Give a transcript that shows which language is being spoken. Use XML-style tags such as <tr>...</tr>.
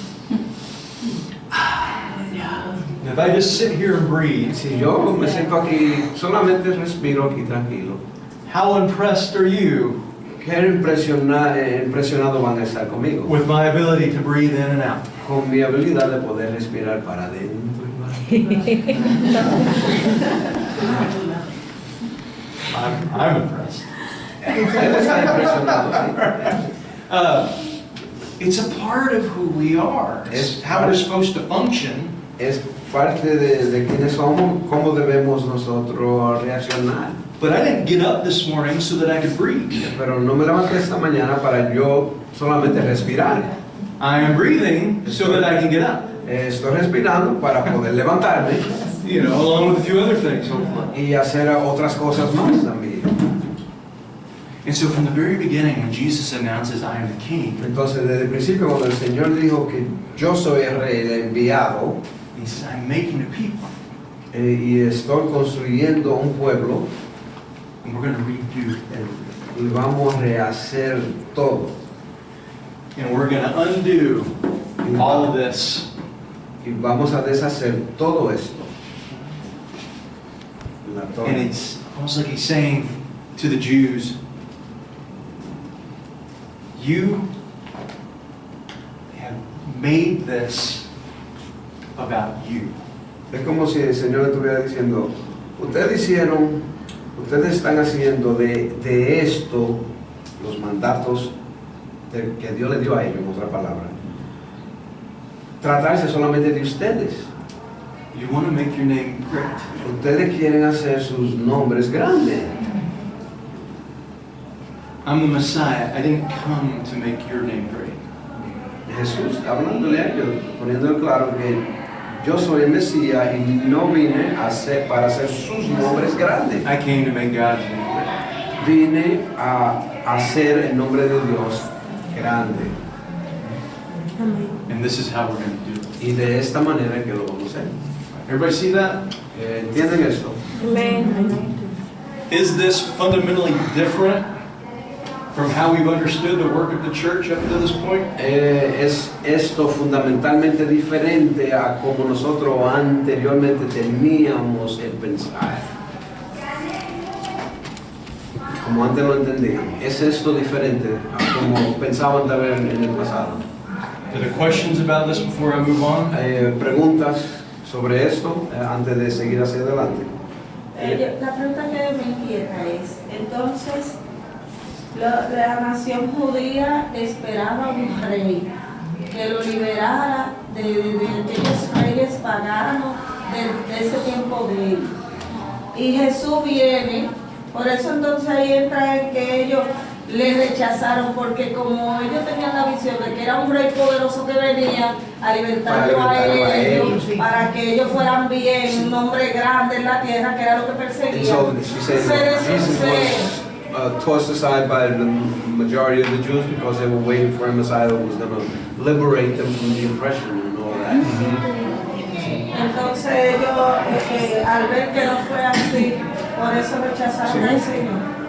<en>If I just sit here and breathe,</en> <es>Si yo me siento aquí, solamente respiro aquí tranquilo,</es> <en>how impressed are you</en> <es>¿qué impresionado van a estar conmigo?</es> <en>with my ability to breathe in and out?</en> <es>Con mi habilidad de poder respirar para adentro y</es> <en>I'm impressed.</en> <es>para afuera. Él está impresionado, sí.</es> <en>It's a part of who we are. It's how we're supposed to function.</en> <es>Es parte de quienes somos, cómo debemos nosotros reaccionar.</es> <en>But I didn't get up this morning so that I could breathe.</en> <es>Pero no me levanté esta mañana para yo solamente respirar.</es> <en>I am breathing so that I can get up.</en> <es>Estoy respirando para poder levantarme</es> <en>You know, along with a few other things, hopefully.</en> <es>y hacer otras cosas más también.</es> <en>And so from the very beginning, when Jesus announces, I am the King,</en> <es>Entonces, desde el principio, cuando el Señor dijo que yo soy el rey, el enviado,</es> <en>He says, I'm making a people.</en> <es>y estoy construyendo un pueblo,</es> <en>And we're going to redo everything.</en> <es>y vamos a rehacer todo.</es> <en>And we're going to undo all of this.</en> <es>Y vamos a deshacer todo esto. todo.</es> <en>And it's almost like he's saying to the Jews, you have made this about you.</en> <es>Es como si el Señor estuviera diciendo, ustedes están haciendo de esto los mandatos que Dios le dio a ellos, en otra palabra. Tratarse solamente de ustedes.</es> <en>You want to make your name great.</en> <es>Ustedes quieren hacer sus nombres grandes.</es> <en>I'm the Messiah. I didn't come to make your name great.</en> <es>Jesús hablándole a ellos, poniendo claro que yo soy el Mesías y no vine para hacer sus nombres grandes.</es> <en>I came to make God's name great.</en> <es>Vine a hacer el nombre de Dios grande. Amén.</es> <en>And this is how we're going to do it.</en> <es>Y de esta manera que lo vamos a hacer.</es> <en>Everybody see that?</en> <es>¿Entienden esto? Amén.</es> <en>Is this fundamentally different from how we've understood the work of the church up to this point?</en> <es>Es esto fundamentalmente diferente a como nosotros anteriormente teníamos el pensar. Como antes lo entendíamos. Es esto diferente a como pensaban tal vez en el pasado.</es> <en>Are there questions about this before I move on?</en> <es>Preguntas sobre esto antes de seguir hacia adelante. La pregunta que me inquieta es, entonces, la nación judía esperaba un rey que lo liberara de aquellos reyes paganos de ese tiempo de él. Y Jesús viene, por eso entonces ahí entra en que ellos le rechazaron, porque como ellos tenían la visión de que era un rey poderoso que venía a libertarlo a ellos, para que ellos fueran bien, un hombre grande en la tierra, que era lo que perseguían.</es> <en>And so she said Jesus was tossed aside by the majority of the Jews because they were waiting for a Messiah who was going to liberate them from the oppression and all that.</en> <es>Entonces ellos, al ver que no fue así, por eso rechazaron al Señor.</es>